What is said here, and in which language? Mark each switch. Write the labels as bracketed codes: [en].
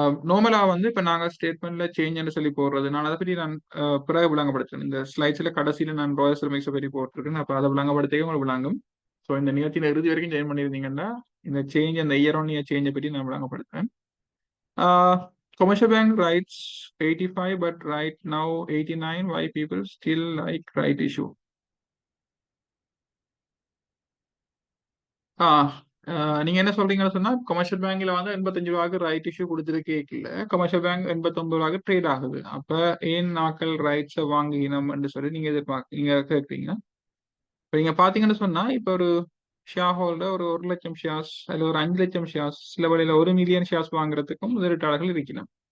[ta] நார்மலா வந்து இப்ப நாங்க ஸ்டேட்மெண்ட்ல சேஞ்ச் சொல்லி போடுறது, நான் அதை பற்றி நான் பிறகு விளங்கப்படுத்துறேன். இந்த ஸ்லைட்ஸ்ல கடைசியில நான் ராயல் செரமிக்ஸை பற்றி போட்டிருக்கேன். அப்ப அதை விளங்கப்படுத்தவே உங்களுக்கு விளங்கும். ஸோ இந்த நிகழ்ச்சியில இறுதி வரைக்கும் ஜாயின் பண்ணியிருந்தீங்கன்னா இந்த சேஞ்ச், அந்த இயர் ஆன் இயர் சேஞ்சை பற்றி நான் விளங்கப்படுத்துறேன். [en] Commercial bank writes 85 but right now 89. Why people still like right issue? [ta] நீங்க என்ன சொல்றீங்கன்னு சொன்னா கமர்ஷியல் பேங்க்ல வந்து 85 ரூபாய்க்கு ரைட் இஷ்யூ கொடுத்துருக்கே இல்ல, கமர்ஷியல் பேங்க் 89 ரூபாய்க்கு ட்ரேட் ஆகுது. அப்ப ஏன் நாக்கள் ரைட்ஸை வாங்கினோம்னு சொல்லி நீங்க நீங்க கேட்குறீங்க. இப்ப நீங்க பாத்தீங்கன்னு சொன்னா இப்ப ஒரு ஷேர் ஹோல்டர் ஒரு 1 லட்சம் ஷேர்ஸ் அல்ல ஒரு 5 லட்சம் ஷேர்ஸ், சில வழியில 1 மில்லியன் ஷேர்ஸ் வாங்குறதுக்கும் முதலீட்டாளர்கள் இருக்கணும்.